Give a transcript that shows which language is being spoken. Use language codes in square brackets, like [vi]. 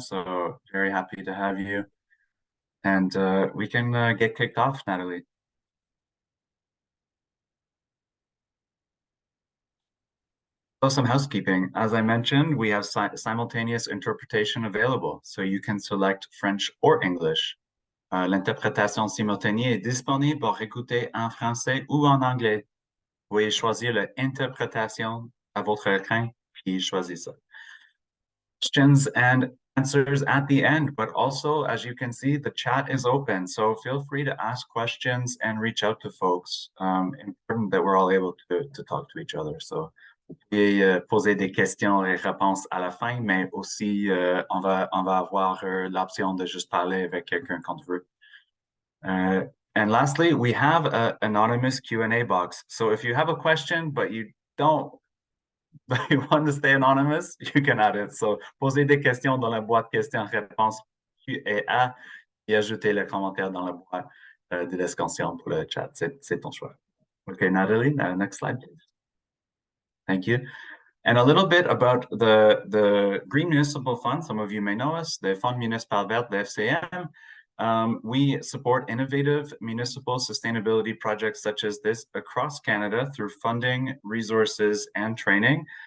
[en] So very happy to have you. And we can get kicked off, Natalie. So some housekeeping. As I mentioned, we have simultaneous interpretation available. So you can select French or English. [fr] L'interprétation simultanée est disponible pour écouter en français ou en anglais. Vous pouvez choisir l'interprétation à votre écran, puis choisir ça. [en] Questions and answers at the end, but also, as you can see, the chat is open. So feel free to ask questions and reach out to folks. Important that we're all able to talk to each other. [fr] So vous pouvez poser des questions et réponses à la fin, mais aussi on va avoir l'option de juste parler avec quelqu'un quand tu veux. [en] And lastly, we have an anonymous Q&A box. So if you have a question, but you don't, but you want to stay anonymous, you can add it. [fr] So posez des questions dans la boîte questions-réponses Q&A et ajoutez le commentaire dans la boîte de discussion pour le chat. C'est ton choix. [en] Okay, Natalie, next slide, please. Thank you. And a little bit about the Green Municipal Fund. Some of you may know us, the Fund Municipal Vert, the FCM. We support innovative municipal sustainability projects such as this across Canada through funding, resources, and training.